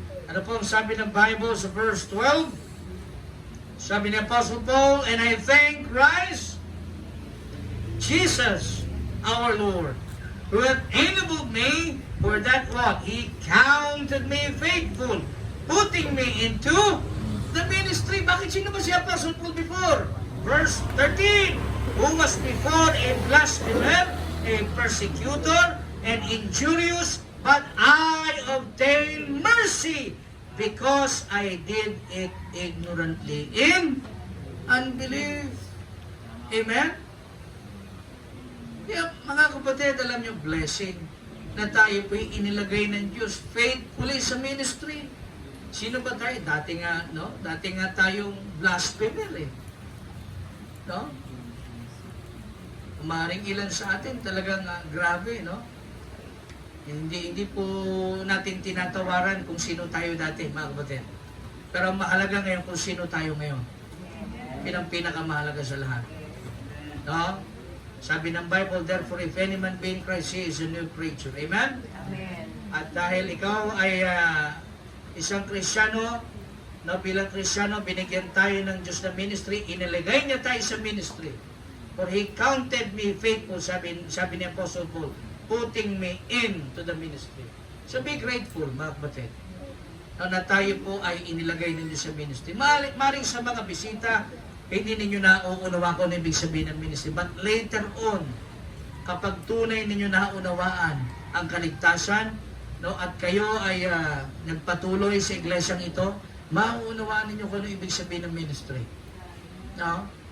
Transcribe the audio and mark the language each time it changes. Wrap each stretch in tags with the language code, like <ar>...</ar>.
<tl>Ano po ang sabi ng Bible sa verse 12? Sabi ni</tl> <en>Apostle Paul, and I thank Christ Jesus our Lord, who hath enabled me for that what? He counted me faithful, putting me into the ministry.</en> <tl>Bakit sino ba si</tl> <en>Apostle Paul before? Verse 13, who was before a blasphemer, a persecutor, and injurious, but I obtained mercy because I did it ignorantly in unbelief. Amen?</en> <tl>Kaya mga kapatid, alam nyo, blessing na tayo po'y inilagay ng Diyos faithfully sa ministry. Sino ba tayo? Dati nga tayong blasphemer eh. No? Umaring ilan sa atin talagang grabe, no? Hindi po natin tinatawaran kung sino tayo dati, mga kapatid. Pero ang mahalaga ngayon kung sino tayo ngayon. Yun ang pinakamahalaga sa lahat. No? Sabi ng Bible,</tl> <en>therefore, if any man be in Christ, he is a new creature. Amen? Amen.</en> <tl>At dahil ikaw ay isang Kristiyano, no, bilang Kristiyano, binigyan tayo ng Diyos na ministry, inilagay niya tayo sa ministry.</tl> <en>For He counted me faithful,</en> <tl>sabi ni</tl> <en>Apostle Paul, putting me into the ministry. So be grateful,</en> <tl>mga kapatid, na tayo po ay inilagay ninyo sa ministry. Maring sa mga bisita, hindi ninyo nauunawa kung ano ibig sabihin ng ministry.</tl> <en>But later on,</en> <tl>kapag tunay ninyo naunawaan ang kaligtasan, no, at kayo ay nagpatuloy sa iglesyang ito, mauunawaan ninyo kung ano ibig sabihin ng ministry. No?</tl>